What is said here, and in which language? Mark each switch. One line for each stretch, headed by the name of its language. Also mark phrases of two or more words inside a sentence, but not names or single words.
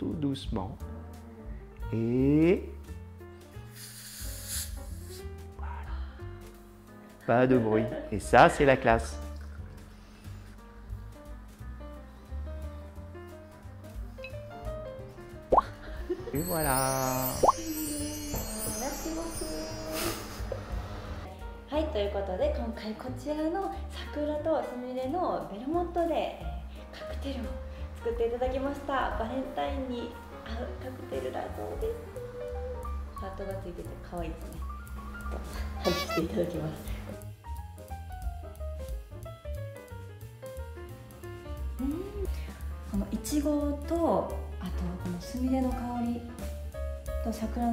French: tout doucement. Et voilà. Pas de bruit. Et ça, c'est la classe. Et voilà. Merci beaucoup.
Japanese: はい、ということで今回こちらの桜とスミレのベルモットでカクテルを作っていただきました。バレンタインに合うカクテルだそうです。ハートがついてて可愛いですね。外していただきます。このいちごとあとこのスミレの香りと桜